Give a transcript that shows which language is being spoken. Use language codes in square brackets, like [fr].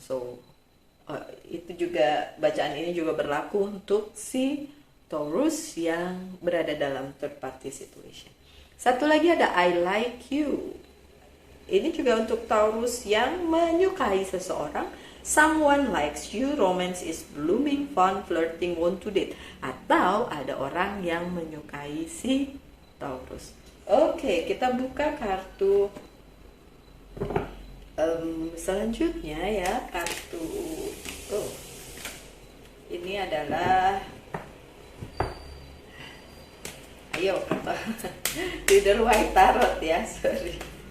[id] So itu juga, bacaan ini juga berlaku untuk si Taurus yang berada dalam [en] third party situation. [id] Satu lagi ada [en] I like you. [id] Ini juga untuk Taurus yang menyukai seseorang. [en] Someone likes you, romance is blooming, fun, flirting, want to date. [id] Atau ada orang yang menyukai si Taurus. Oke, kita buka kartu Selanjutnya ya kartu, oh ini adalah, ayo Rider White Tarot ya, sorry.